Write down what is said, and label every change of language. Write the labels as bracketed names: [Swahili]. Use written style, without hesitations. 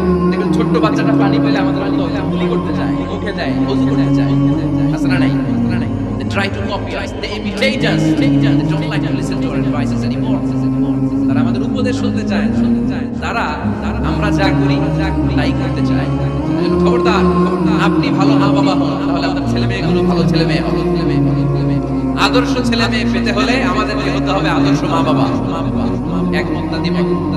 [Bangla] দেখুন ছোট্ট বাচ্চাটা পানি পেলে আমাদের মতো গুলি করতে চায়, মুখে যায়, ওযু করতে চায়। আছে না নাই? [English] They try to copy us, they imitate us, they don't like to listen to our advices anymore. [Bangla] তারা আমাদের উপদেশ শুনতে চায়, তারা আমরা যা করি তাই করতে চায়। খবরদার, আপনি ভালো মা বাবা হন, তাহলে আপনার ছেলে মেয়েগুলো ভালো ছেলে মেয়ে হবে। আদর্শ ছেলে মেয়ে পেতে হলে আমাদেরকে হতে হবে আদর্শ মা বাবা। একমত না দ্বিমত?